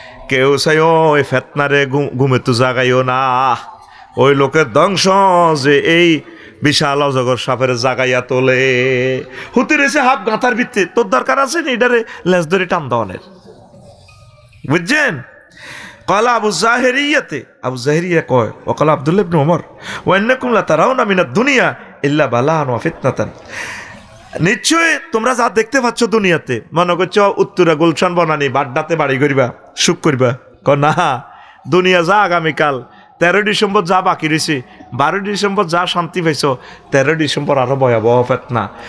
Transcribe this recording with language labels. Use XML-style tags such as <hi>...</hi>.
<bn>কেউ চাইও ওই ফিতনারে ঘুমে তো জাগাইও না, ওই লোকের ধ্বংস যে এই বিশাল অজগর সাপের জাগাইয়া তোলে। হুতি রয়েছে হাফ গাঁথার ভিত্তি, তোর দরকার আছে নি এটারে লেজ ধরে টান দেওয়ানের, বুঝছেন?</bn> <ar>قال أبو الزاهرية أبو الزاهرية</ar> <bn>কয়</bn> <ar>وقال عبد الله بن عمر وإنكم لترون من الدنيا إلا بلاء وفتنة।</ar> <bn>নিশ্চয় তোমরা যা দেখতে পাচ্ছ দুনিয়াতে, মনে করছো উত্তরা গুলশান বনানি বাড্ডাতে বাড়ি করিবা, সুখ করিবা। না, দুনিয়া যা আগামীকাল 13 ডিসেম্বর যা বাকি রয়েছে, 12 ডিসেম্বর যা শান্তি পাইছ, 13 ডিসেম্বর আরো ভয়াবহ ফেতনা।</bn>